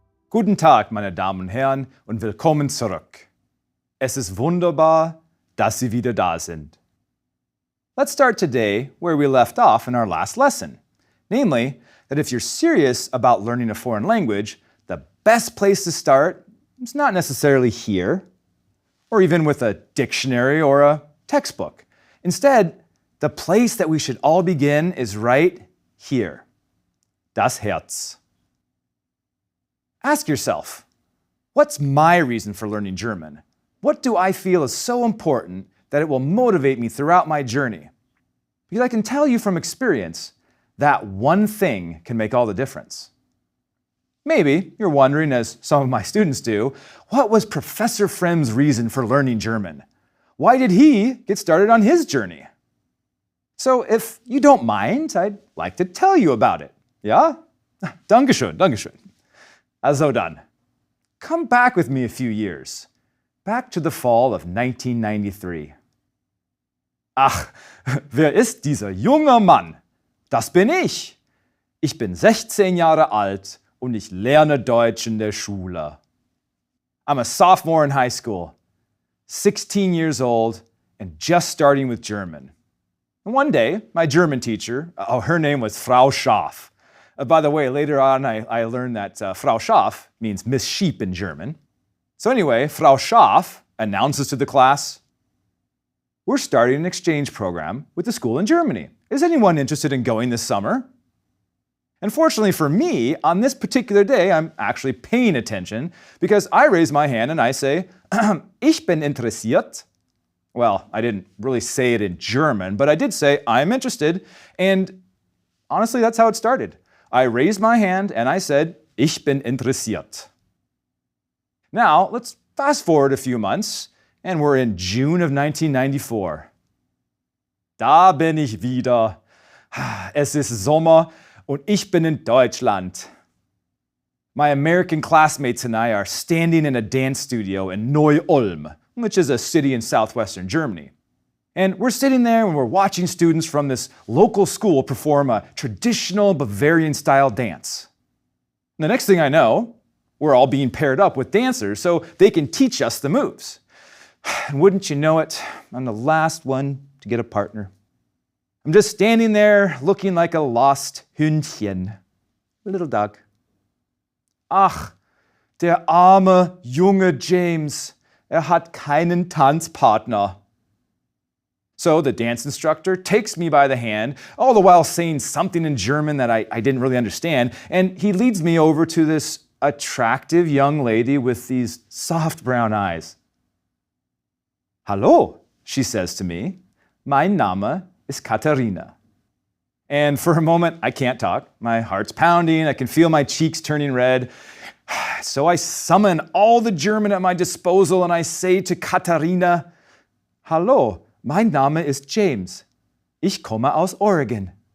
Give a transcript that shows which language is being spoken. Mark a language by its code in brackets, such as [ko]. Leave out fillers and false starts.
[de] Guten Tag, meine Damen und Herren, und willkommen zurück. Es ist wunderbar, dass Sie wieder da sind. [en] Let's start today where we left off in our last lesson, namely that if you're serious about learning a foreign language, the best place to start is not necessarily here, or even with a dictionary or a textbook. Instead, the place that we should all begin is right here, [de] das Herz. [en] Ask yourself, what's my reason for learning German? What do I feel is so important that it will motivate me throughout my journey? Because I can tell you from experience, that one thing can make all the difference. Maybe you're wondering, as some of my students do, what was Professor Frem's reason for learning German? Why did he get started on his journey? So if you don't mind, I'd like to tell you about it. [de] Ja? Dankeschön, Dankeschön. Also dann, [en] come back with me a few years, back to the fall of 1993. [de] Ach, wer ist dieser junge Mann? Das bin ich. Ich bin 16 Jahre alt und ich lerne Deutsch in der Schule. [en] I'm a sophomore in high school, 16 years old, and just starting with German. And one day, my German teacher, her name was Frau Schaaf. By the way, later on, I learned that Frau Schaaf means Miss Sheep in German. So anyway, Frau Schaaf announces to the class, we're starting an exchange program with the school in Germany. Is anyone interested in going this summer? And fortunately for me, on this particular day, I'm actually paying attention because I raise my hand and I say, [de] Ich bin interessiert. [en] Well, I didn't really say it in German, but I did say, I'm interested. And honestly, that's how it started. I raised my hand and I said, [de] Ich bin interessiert. [en] Now, let's fast forward a few months, and we're in June of 1994. [de] Da bin ich wieder. Es ist Sommer und ich bin in Deutschland. [en] My American classmates and I are standing in a dance studio in Neu-Ulm, which is a city in southwestern Germany. And we're sitting there and we're watching students from this local school perform a traditional Bavarian-style dance. And the next thing I know, we're all being paired up with dancers so they can teach us the moves. And wouldn't you know it, I'm the last one to get a partner. I'm just standing there looking like a lost Hündchen, a little dog. [de] Ach, der arme, junge James, hat keinen Tanzpartner. [en] So the dance instructor takes me by the hand, all the while saying something in German that I didn't really understand, and he leads me over to this attractive young lady with these soft brown eyes. Hallo, she says to me. [de] Mein Name ist Katharina. [en] And for a moment, I can't talk. My heart's pounding. I can feel my cheeks turning red. So I summon all the German at my disposal and I say to Katharina, [de] Hallo, mein Name ist James. Ich komme aus Oregon.